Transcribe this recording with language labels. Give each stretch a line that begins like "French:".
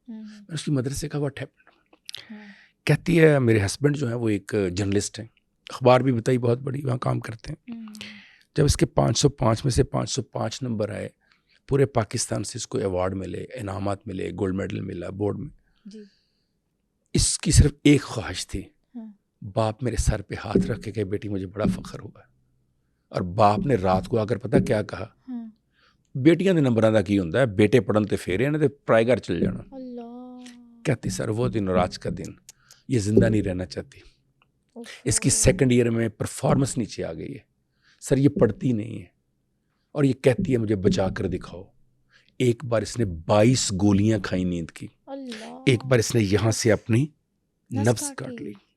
Urdu: میں اس کی مدر سے کہا
English: What happened?
Urdu: کہتی ہے میرے ہسبینڈ جو ہیں وہ ایک جرنلسٹ ہیں, اخبار بھی بتائی بہت بڑی, وہاں کام کرتے ہیں. جب اس کے 505 میں سے 505 نمبر آئے, پورے پاکستان سے اس کو ایوارڈ ملے, انعامات ملے, گولڈ میڈل ملا بورڈ میں. اس کی صرف ایک خواہش تھی, باپ میرے سر پہ ہاتھ رکھ کے کہ بیٹی مجھے بڑا فخر ہوا. اور باپ نے رات کو آ کر پتہ کیا کہا,
Punjabi: بیٹیاں دے نمبراں دا کی ہوندا ہے, بیٹے پڑھن تے پھیرے نے تے پرائے گھر چل جانا.
Urdu: کہتی سر وہ دن اور آج کا دن یہ زندہ نہیں رہنا چاہتی. اس کی سیکنڈ ایئر میں پرفارمنس نیچے آ گئی ہے سر, یہ پڑھتی نہیں ہے اور یہ کہتی ہے مجھے بچا کر دکھاؤ. ایک بار اس نے 22 گولیاں کھائی نیند کی, ایک بار اس نے یہاں سے اپنی نفس کاٹ لی.